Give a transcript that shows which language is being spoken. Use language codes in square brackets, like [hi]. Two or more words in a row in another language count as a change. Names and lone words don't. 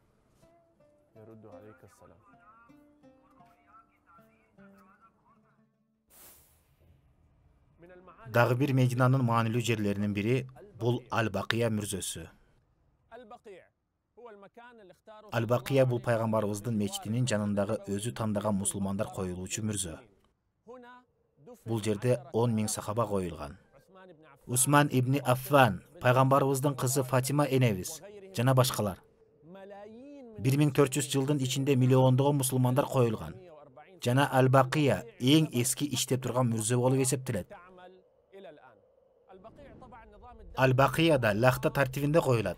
[ky] Дагы бир Мединанын маанилүү жерлеринин бири бул Ал-Бакия мүрзөсү. Ал-Бакия бул пайгамбарыбыздын мечитинин жанындагы өзү тандаган мусулмандар коюлуучу мүрзө. Бул жерде 10 000 сахаба коюлган. Усман ибн Аффан, пайгамбарыбыздын кызы Фатима энебиз жана башкалар. 1400 жылдын ичинде миллиондогон мусулмандар коюлган. Жана Ал-Бакия эң эски иштеп турган мүрзө болуп эсептелет. Ал-Бакияда лахта тартибинде коюлат.